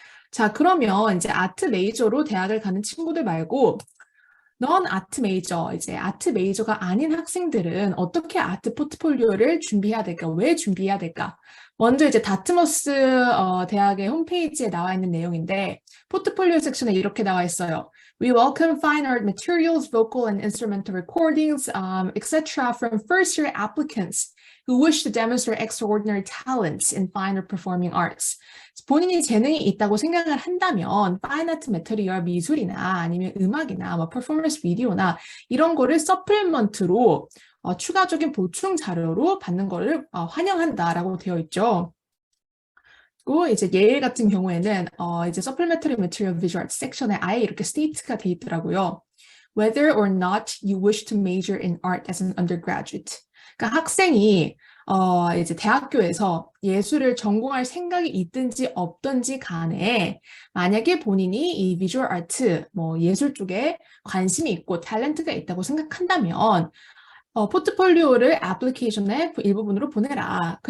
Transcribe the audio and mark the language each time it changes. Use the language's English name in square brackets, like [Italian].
[Korean] 자, 그러면 이제 아트 메이저로 대학을 가는 친구들 말고 넌 아트 메이저, 이제 아트 메이저가 아닌 학생들은 어떻게 아트 포트폴리오를 준비해야 될까? 왜 준비해야 될까? 먼저 이제 다트머스 대학의 홈페이지에 나와 있는 내용인데 포트폴리오 섹션에 이렇게 나와 있어요. [English] We welcome fine art materials, vocal and instrumental recordings, etc. from first-year applicants who wish to demonstrate extraordinary talents in fine art performing arts. [Korean] 본인이 재능이 있다고 생각을 한다면 파인 아트 매터리얼 미술이나 아니면 음악이나 뭐 퍼포먼스 비디오나 이런 거를 서플먼트로 추가적인 보충 자료로 받는 거를 환영한다라고 되어 있죠. 그리고 이제 예일 같은 경우에는 이제 [English] supplementary material visual arts [Korean] 섹션에 아예 이렇게 state가 돼 있더라고요. [English] Whether or not you wish to major in art as an undergraduate. [Korean] 그러니까 학생이 이제 대학교에서 예술을 전공할 생각이 있든지 없든지 간에 만약에 본인이 이 비주얼 아트, 뭐 예술 쪽에 관심이 있고 탤런트가 있다고 생각한다면 포트폴리오를 애플리케이션의 일부분으로 보내라.